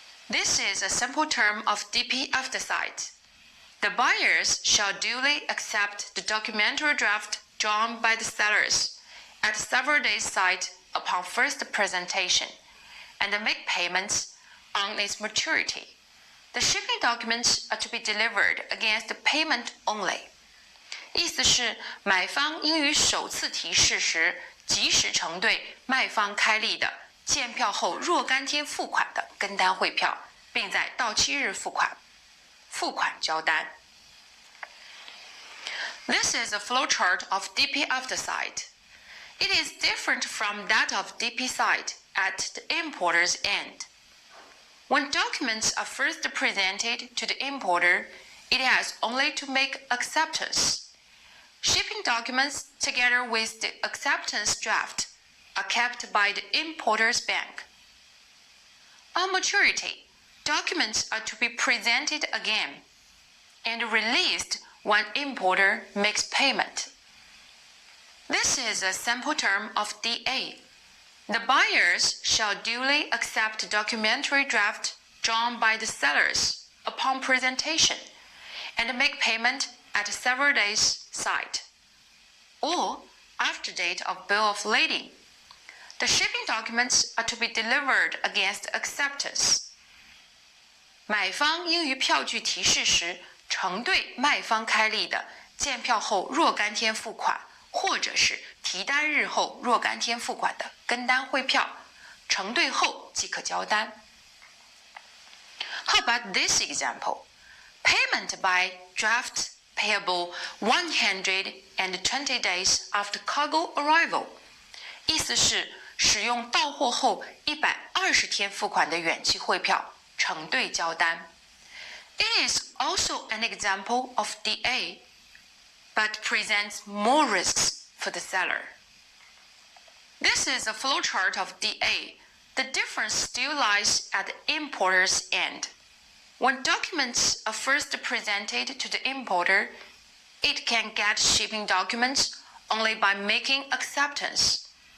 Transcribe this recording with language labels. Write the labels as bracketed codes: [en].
[en] This is a simple term of DP after site. The buyers shall duly accept the documentary draft drawn by the sellers at several days' site upon first presentation, and make payments on its maturity. The shipping documents are to be delivered against payment only. [zh] 意思是，买方应于首次提示时及时承兑卖方开立的见票后若干天付款的跟单汇票，并在到期日付款，付款交单。 [en] This is a flowchart of DP after site. It is different from that of DP site at the importer's end. When documents are first presented to the importer, it has only to make acceptance. Shipping documents, together with the acceptance draft, are kept by the importer's bank. On maturity, documents are to be presented again and released when importer makes payment. This is a simple term of DA. The buyers shall duly accept documentary draft drawn by the sellers upon presentation and make payment at several days' site, or after date of bill of lading. The shipping documents are to be delivered against acceptance. [zh] 买方应于票据提示时承兑卖方开立的见票后若干天付款，或者是提单日后若干天付款的跟单汇票，承兑后即可交单。 [en] How about this example? Payment by draft payable 120 days after cargo arrival. [zh] 意思是使用到货后120天付款的远期汇票，承兑交单。 [en] It is also an example of DA, but presents more risks for the seller. This is a flowchart of DA. The difference still lies at the importer's end. When documents are first presented to the importer, it can get shipping documents only by making acceptance.